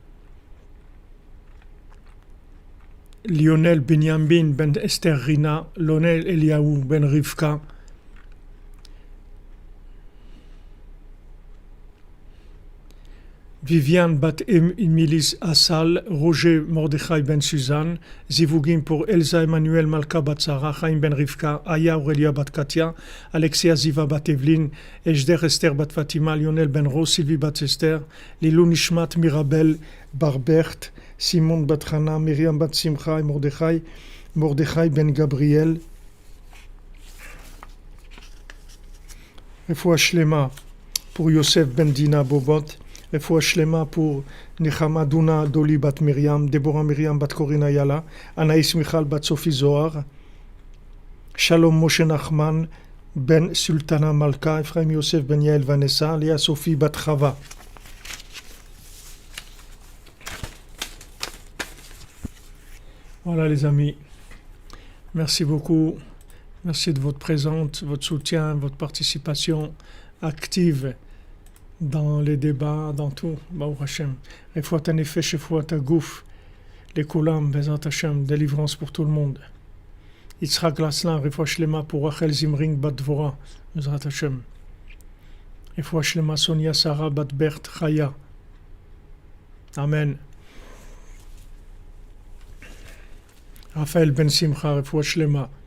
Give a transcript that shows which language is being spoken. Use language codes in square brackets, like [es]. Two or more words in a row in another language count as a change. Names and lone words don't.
[fr] Lionel Benyamin Ben Esther Rina, Lonel Eliaou Ben Rivka, Viviane Bat Emilis Assal, Roger Mordechai Ben Suzanne, Zivugim pour Elsa Emmanuel Malka Bat Sarah, Chaim Ben Rivka, Aya Aurélia Bat Katia, Alexia Ziva Bat Evelyne, Ejder Esther Bat Fatima, Lionel Ben Rose, Sylvie Bat Esther, Lilou Nishmat Mirabel Barbert, Simon Bat Hana, Myriam Bat Simcha et Mordechai Ben Gabriel. [he] רפואה שלמה [fr] pour Yosef Ben Dina Bobot, [he] רפואה שלמה [fr] pour Nechama Duna Doli Bat Miriam, Deborah Miriam Bat Corina Yala, Anaïs Michal Bat Sophie Zohar, Shalom Moshe Nachman Ben Sultana Malka, Ephraim Yosef Ben Yael Vanessa, Léa Sophie Bat Chava. Voilà les amis, merci beaucoup, merci de votre présence, votre soutien, votre participation active dans les débats, dans tout. [he] ברוך השם. רפואת נפש, רפואת גוף, לכולם, בעזרת השם, [fr] délivrance pour tout le monde. Yitzhak Laslan, [he] רפואה שלמה [fr] pour Rachel Zimring Bat Dvora, [he] בעזרת השם. רפואה שלמה Sonia Sarah Bat Bert Chaya. Amen. Raphaël Ben Simcha, רפואה שלמה.